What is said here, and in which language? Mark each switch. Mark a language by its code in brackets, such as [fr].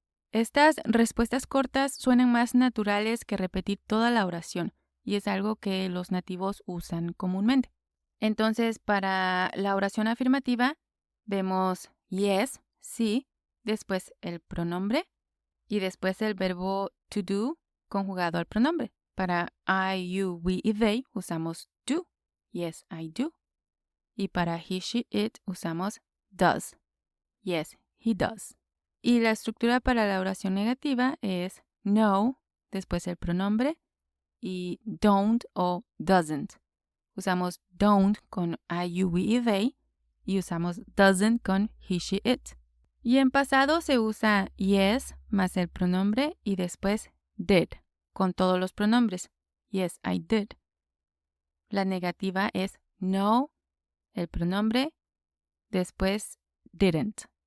[es] Estas respuestas cortas suenan más naturales que repetir toda la oración y es algo que los nativos usan comúnmente. Entonces, para la oración afirmativa, vemos yes, sí, después el pronombre y después el verbo to do conjugado al pronombre. Para I, you, we y they usamos do. [en] Yes, I do. [es] Y para he, she, it usamos does. [en] Yes, he does. [es] Y la estructura para la oración negativa es no, después el pronombre y don't o doesn't. Usamos don't con I, you, we y they y usamos doesn't con he, she, it. Y en pasado se usa yes más el pronombre y después did con todos los pronombres. [en] Yes, I did. [es] La negativa es no, el pronombre, después didn't.